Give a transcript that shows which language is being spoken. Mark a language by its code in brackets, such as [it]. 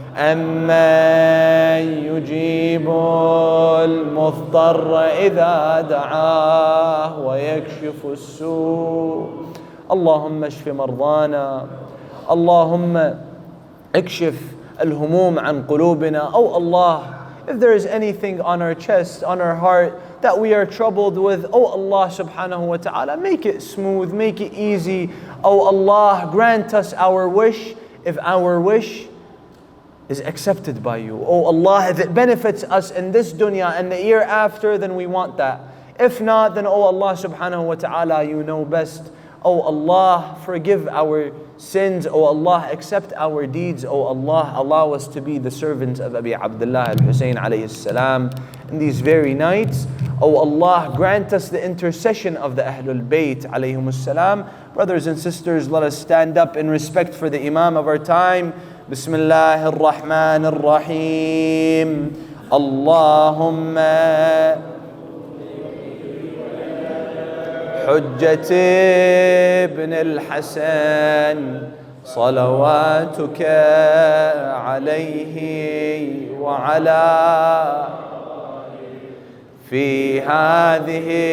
[ar] أمن يجيب المضطر إذا دعاه ويكشف السوء. اللهم اشف مرضانا. اللهم اكشف الهموم عن قلوبنا. [en] Oh Allah, if there is anything on our chest, on our heart that we are troubled with, oh Allah subhanahu wa ta'ala, make it smooth, make it easy. Oh Allah, grant us our wish if our wish is accepted by you. Oh Allah, if it benefits us in this dunya and the year after, then we want that. If not, then oh Allah subhanahu wa ta'ala, you know best. Oh Allah, forgive our sins. Oh Allah, accept our deeds. Oh Allah, allow us to be the servants of Abi Abdullah al-Hussein alayhi salam in these very nights. Oh Allah, grant us the intercession of the Ahlul Bayt alayhim salam. Brothers and sisters, let us stand up in respect for the Imam of our time. [ar] Bismillah ar-Rahman ar-Rahim. Allahumma حجة ابن الحسن صلواتك عليه وعلى في هذه